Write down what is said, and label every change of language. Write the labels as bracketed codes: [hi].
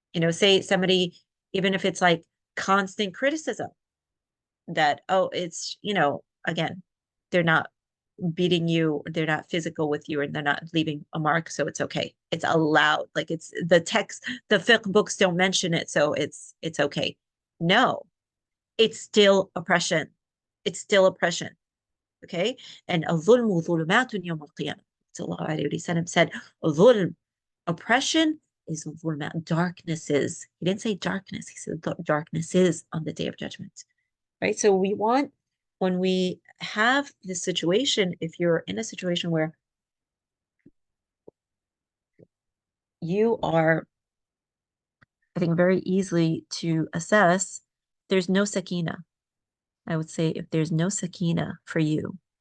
[en] Say somebody, even if it's like constant criticism that, oh, it's, again, they're not beating you, they're not physical with you, and they're not leaving a mark. So it's okay. It's allowed. Like it's the text, the fiqh books don't mention it. So it's okay. No, it's still oppression. It's still oppression. Okay. [ar] And الظلم ظلمات يوم القيامة. [en] Sallallahu Alaihi Wasallam said, ظلم, oppression is ظلمات, darknesses. He didn't say darkness. He said darknesses on the day of judgment. Right. So we want, when we have this situation, if you're in a situation where you are, I think, very easily to assess, there's no sakina. I would say if there's no sakina for you,